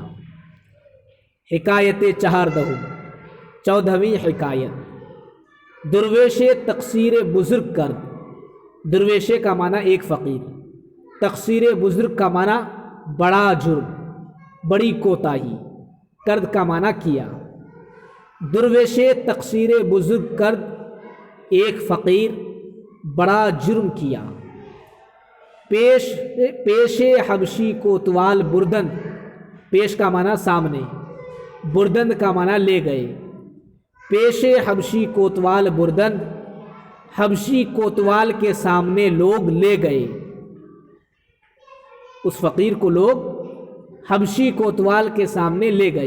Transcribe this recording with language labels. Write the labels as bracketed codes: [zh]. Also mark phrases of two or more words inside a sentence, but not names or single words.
[ur] حکایت 14ویں حکایت، [fa] درویش تقصیر بزرگ کرد۔ [ur] درویش کا معنی ایک فقیر، [fa] تقصیر بزرگ [ur] کا معنی بڑا جرم، بڑی کوتاہی، کرد کا معنی کیا۔ [fa] درویش تقصیر بزرگ کرد، [ur] ایک فقیر بڑا جرم کیا۔ [fa] پیش حبشی کوتوال بردند، [ur] پیش کا معنی سامنے، بردند کا معنی لے گئے۔ [fa] پیش حبشی کوتوال بردند، [ur] حبشی کوتوال کے سامنے لوگ لے گئے، اس فقیر کو لوگ حبشی کوتوال کے سامنے لے گئے۔